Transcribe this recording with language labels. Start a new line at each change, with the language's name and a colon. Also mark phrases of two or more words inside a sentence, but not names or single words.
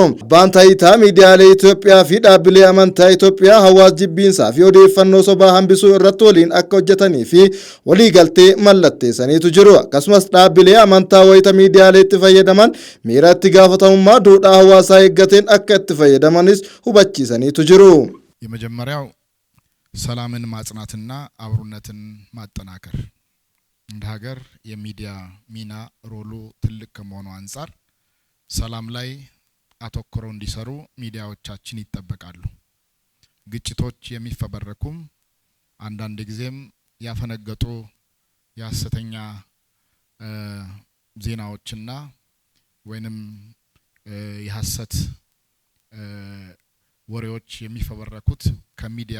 Oromo: abbaan taayitaa miidiyaalee Itoophiyaa fi dhaabbilee amantaa Itoophiyaa hawaas jibbiinsaa fi odeeffannoo sobaa hambisuu irratti waliin akka hojjetanii fi walii galtee mallatteessaniitu jiru. akkasumas dhaabbilee amantaa wayita miidiyaalee itti fayyadaman miira itti gaafatamummaa duudhaa hawaasaa eeggateen akka itti fayyadamanis hubachiisaniitu jiru.
Amharic: የመጀመሪያው ሰላምን ማጽናትና አብሮነትን ማጠናከር እንደ ሀገር የሚዲያ ሚና ሮሉ ትልቅ ከመሆኑ አንፃር ሰላም ላይ አተኩረው እንዲሰሩ ሚዲያዎቻችን ይጠበቃሉ። ግጭቶች የሚፈበረኩም አንዳንድ ጊዜም ያፈነገጡ ያሰተኛ ዜናዎችና ወይንም የሐሰት ወሬዎች የሚፈበረኩት ከሚዲያ